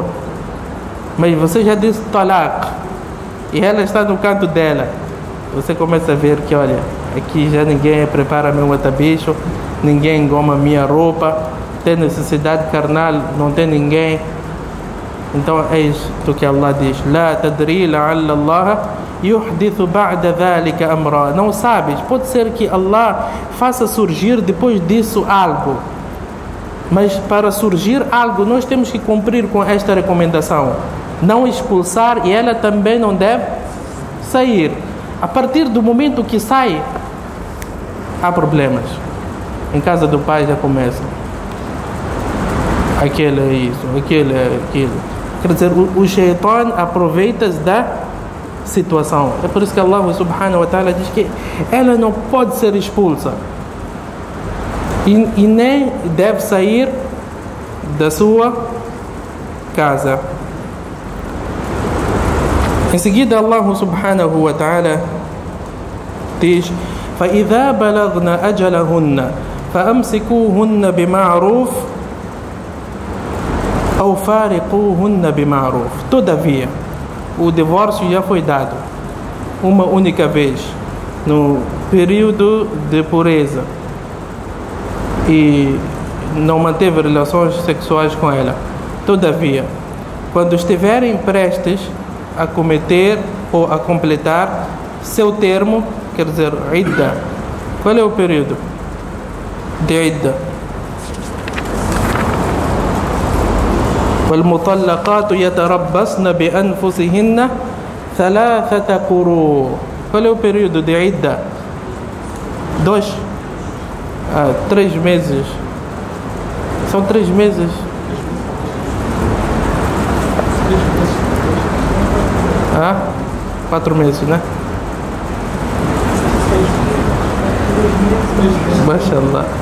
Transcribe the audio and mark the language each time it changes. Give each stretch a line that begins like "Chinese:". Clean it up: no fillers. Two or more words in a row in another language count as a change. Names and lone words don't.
Portuguese: Mas você já disse talaq e ela está no canto dela. Você começa a ver que, olha, aqui já ninguém prepara meu atabicho, ninguém engoma minha roupa, tem necessidade carnal, não tem ninguém. Então é isto que Allah diz:
Arabic: لا تدري لعل الله يحدث بعد ذلك أمرا.
Portuguese: Não sabes, pode ser que Allah faça surgir depois disso algo. Mas para surgir algo, nós temos que cumprir com esta recomendação: não expulsar, e ela também não deve sair. A partir do momento que sai, há problemas. Em casa do pai já começa. Aquele é isso, aquele é aquilo. Quer dizer, o shaitan aproveita-se da situação. É por isso que Allah
Arabic: سبحانه وتعالى
Portuguese: diz que ela não pode ser expulsa. E nem deve sair da sua casa. Em seguida,
Arabic: الله سبحانه وتعالى diz: فَإِذَا بَلَغْنَ أَجَلَهُنَّ فَأَمْسِكُوهُنَّ بِمَعْرُوفٍ أَوْ فَارِقُوهُنَّ بِمَعْرُوفٍ.
Portuguese: Todavia, o divórcio já foi dado uma única vez, no período de pureza, e não manteve relações sexuais com ela. Todavia, quando estiverem prestes a cometer ou a completar seu termo, quer dizer, idda. Qual é o período de idda?
Arabic: وَالْمُطَلَّقَاتُ يَتَرَبَّصْنَ بِأَنفُسِهِنَّ ثَلَاثَةَ قُرُوءٍ.
Portuguese: Qual é o período de idda? 3 meses. São 3 meses. 4 meses, né? Mashallah.